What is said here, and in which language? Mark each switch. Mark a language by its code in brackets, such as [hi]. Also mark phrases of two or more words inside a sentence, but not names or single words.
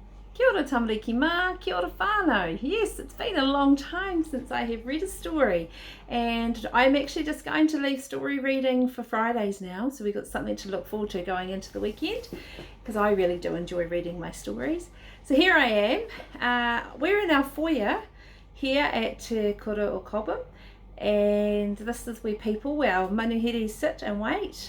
[mi] Kia ora tamariki mā, kia ora whānau. [en] Yes, it's been a long time since I have read a story, and I'm actually just going to leave story reading for Fridays now, so we've got something to look forward to going into the weekend, because I really do enjoy reading my stories. So here I am. We're in our foyer here at Te Kura o Cobham, and this is where people, our manuhiri, sit and wait.